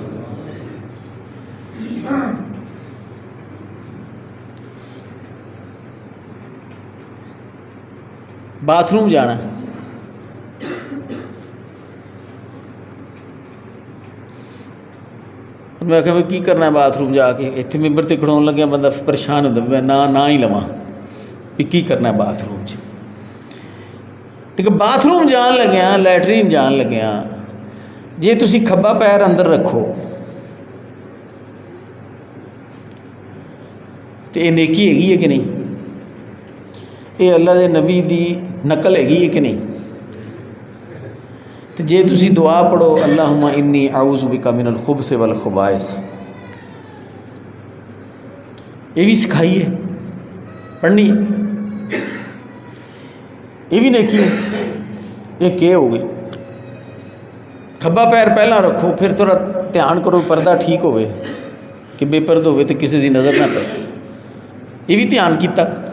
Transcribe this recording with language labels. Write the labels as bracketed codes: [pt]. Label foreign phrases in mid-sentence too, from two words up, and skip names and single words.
[pa] باتھ روم جانا، میں آخیا کی کرنا ہے باتھ روم جا کے؟ اتنے ممبر تے کھڑون لگیا بندہ پریشان ہوتا، میں نہ ہی لواں بھی کی کرنا ہے باتھ روم چ۔ ٹھیک ہے، باتھ روم جان لگیا، لیٹرین جان لگیا، جے تسی کھبا پیر اندر رکھو تو یہ نیکی ہے کہ نہیں؟ یہ اللہ دے نبی دی نقل ہے کہ نہیں؟ تو جے تسی دعا پڑھو [ar] اللہم انی اعوذ بک من الخبث والخبائث، [pa] یہ بھی سکھائی ہے پڑھنی، یہ بھی نیکی ہے۔ یہ کیا ہو گئی؟ کھبا پیر پہلا رکھو، پھر تھوڑا دھیان کرو پردہ ٹھیک ہوئے کہ بے پرد ہوئے تو کسی دی نظر نہ پے، یہ بھی دھیان کیتا۔